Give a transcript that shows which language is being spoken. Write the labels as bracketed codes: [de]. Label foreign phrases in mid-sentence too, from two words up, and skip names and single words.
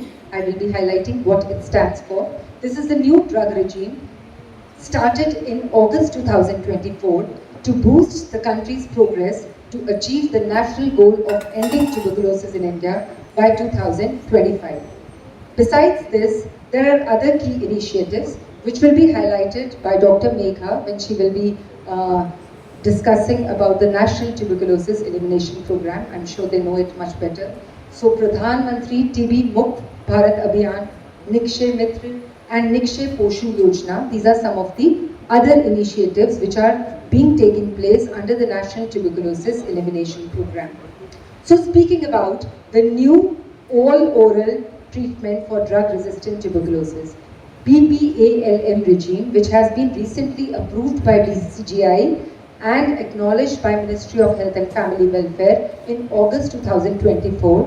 [en] I will be highlighting what it stands for. This is the new drug regime started in August 2024 to boost the country's progress to achieve the national goal of ending tuberculosis in India by 2025. Besides this, there are other key initiatives which will be highlighted by Dr. Megha when she will be discussing about the National Tuberculosis Elimination Program. I'm sure they know it much better. So Pradhan Mantri TB Mukt Bharat Abhiyan, Nikshay Mitra and Nikshay Poshan Yojana. These are some of the other initiatives which are being taken place under the National Tuberculosis Elimination Program. So speaking about the new all-oral treatment for drug-resistant tuberculosis, BPALM regime, which has been recently approved by DCGI and acknowledged by Ministry of Health and Family Welfare in August 2024.